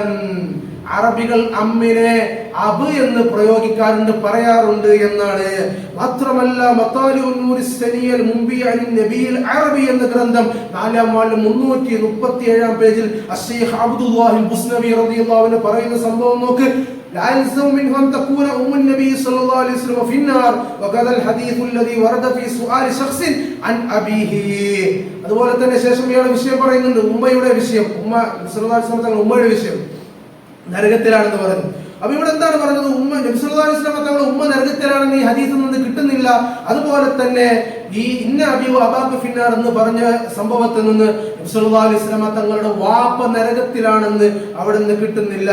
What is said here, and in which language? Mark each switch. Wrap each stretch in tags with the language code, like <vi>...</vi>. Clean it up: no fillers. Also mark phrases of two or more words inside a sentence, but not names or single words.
<ml>അറബികൾ അമ്മിനെ അബ് എന്ന് പ്രയോഗിക്കാറുണ്ട്, പറയാറുണ്ട് എന്നാണ്. മാത്രമല്ല മത്താലിഉൻ നൂറിസ് സനിയൽ മുംബിഅൻ നബിയിൽ അറബി എന്ന ഗ്രന്ഥം 4-ാം വാള്യം 337-ാം പേജിൽ അശ്ശൈഖ് അബ്ദുല്ലാഹിൽ ബുസ്നവി</ml> <ar>رضي الله عنه</ar> <ml>പറയുന്ന സംഭവം നോക്ക്.</ml> <ar>لا يلزم منه أن تكون أم النبي صلى الله عليه وسلم في النار وكذا الحديث الذي ورد في سؤال شخص عن أبيه.</ar> <ml>അതുപോലെ തന്നെ ശേഷം ഇയാളുടെ വിഷയം പറയുന്നുണ്ട്, ഉമ്മയുടെ വിഷയം. ഉമ്മ</ml> <ar>صلى الله عليه وسلم</ar> <ml>തങ്ങളുടെ ഉമ്മയുടെ വിഷയം നരകത്തിലാണെന്ന് പറഞ്ഞു. അപ്പൊ ഇവിടെ എന്താണ് പറഞ്ഞത്? ഉമ്മ നബി</ml> <ar>صلى الله عليه وسلم</ar> <ml>തങ്ങളുടെ ഉമ്മ നരകത്തിലാണെന്ന് ഈ ഹദീസിൽ നിന്ന് കിട്ടുന്നില്ല. അതുപോലെ തന്നെ ഈ</ml> <ar>إن أبي أباك في النار</ar> <ml>എന്ന് പറഞ്ഞ സംഭവത്തിൽ നിന്ന് നബി</ml> <ar>صلى الله عليه وسلم</ar> <ml>തങ്ങളുടെ വാപ്പ നരകത്തിലാണെന്ന് അവിടെ നിന്ന് കിട്ടുന്നില്ല.</ml>